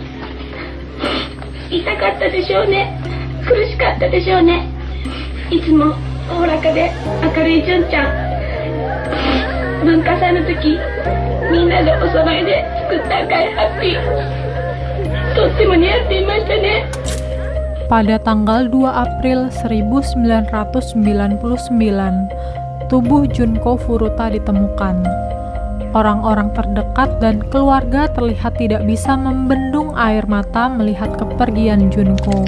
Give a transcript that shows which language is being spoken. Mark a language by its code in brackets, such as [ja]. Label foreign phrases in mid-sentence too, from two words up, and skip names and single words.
[ja] 痛かったでしょうね。苦しかったでしょうね。いつもおおらかで明るい純ちゃん。文化祭の時、みんなでお揃いで作った赤いハッピー、とっても似合っていましたね。 [id] Pada tanggal 2 April 1999, tubuh Junko Furuta ditemukan. Orang-orang terdekat dan keluarga terlihat tidak bisa membendung air mata melihat kepergian Junko.